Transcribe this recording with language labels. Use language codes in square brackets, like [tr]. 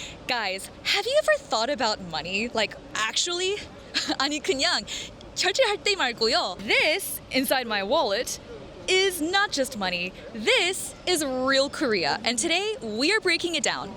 [en] Guys, have you ever thought about money? Like actually? [ko] 아니 그냥 결제할 때 말고요. [en] This inside my wallet is not just money. This is real Korea. And today we are breaking it down.